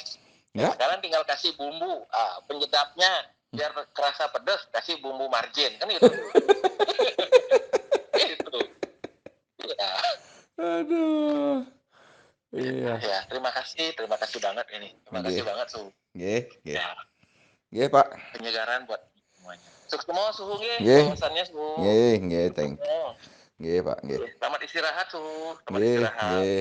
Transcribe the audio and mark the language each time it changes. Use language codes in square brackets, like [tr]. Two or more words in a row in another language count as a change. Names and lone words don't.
[id] Ya, sekarang tinggal kasih bumbu, penyedapnya biar kerasa pedas, kasih bumbu margin kan gitu. Gitu. Ya. Aduh. Iya. Ya, terima kasih banget ini. Terima kasih banget, Su. Ya. Pak. Penyegaran buat semuanya. Sukses semua, Suhu nggih. Wawasannya, Suhu. Nggih, [en] thank you. [id] Nggih, Pak, nggih. Selamat istirahat, Suhu. Selamat istirahat.